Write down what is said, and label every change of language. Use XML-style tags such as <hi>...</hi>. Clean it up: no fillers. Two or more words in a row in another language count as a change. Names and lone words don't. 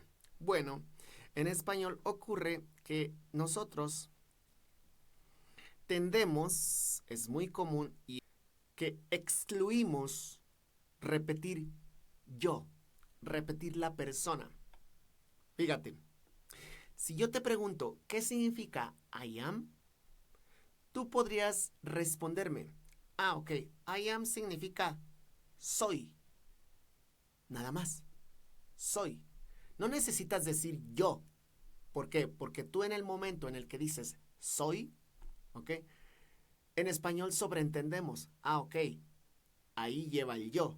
<es>Bueno, en español ocurre que nosotros tendemos, es muy común, y que excluimos repetir yo, repetir la persona. Fíjate, si yo te pregunto qué significa</es> <en>I am,</en> <es>tú podrías responderme, ok,</es> <en>I am</en> <es>significa soy, nada más, soy. No necesitas decir yo. ¿Por qué? Porque tú en el momento en el que dices soy, ¿ok? En español sobreentendemos, ok, ahí lleva el yo.</es>